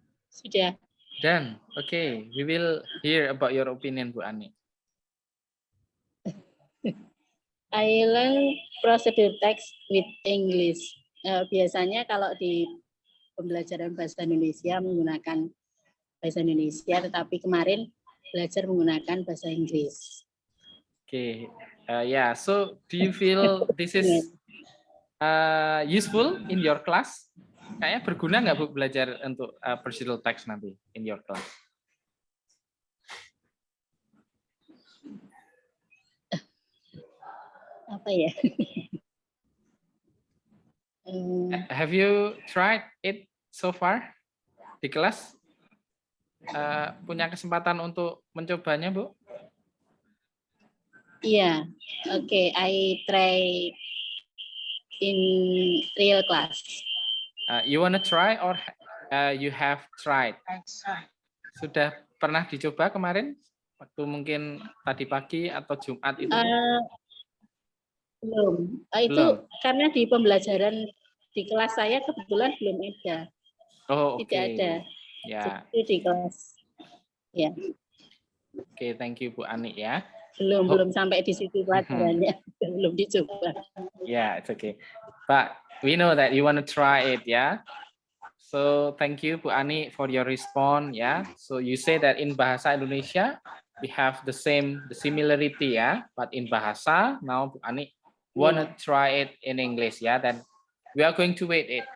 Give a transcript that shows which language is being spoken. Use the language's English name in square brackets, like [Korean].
[Indonesian] Sudah. [English] Done. Okay, we will hear about your opinion, Bu Ani. I learn procedure text with English. [Indonesian] Biasanya kalau di pembelajaran bahasa Indonesia menggunakan bahasa Indonesia, tetapi kemarin belajar menggunakan bahasa Inggris. [English] Okay, so do you feel this is useful in your class? [Indonesian] Kayaknya berguna nggak Bu belajar untuk procedural text nanti [English] in your class? [Indonesian] Apa ya? [English] Have you tried it so far [Indonesian] di kelas? Punya kesempatan untuk mencobanya, Bu? [English] Iya, okay. I try in real class. You wanna try or you have tried? [Indonesian] Sudah pernah dicoba kemarin? Waktu mungkin tadi pagi atau Jumat itu? Belum. Itu belum. Karena di pembelajaran di kelas saya kebetulan belum ada. Oh, Tidak ada. Jadi di kelas. Ya. [English] Oke, thank you Bu Ani ya. [Indonesian] Belum sampai di situ pelajarannya. Belum dicoba. [English] It's okay. But we know that you want to try it, So thank you Bu Ani for your response, So you say that in Bahasa Indonesia we have the similarity, But in Bahasa now Bu Ani want to try it in English, Then we are going to wait it.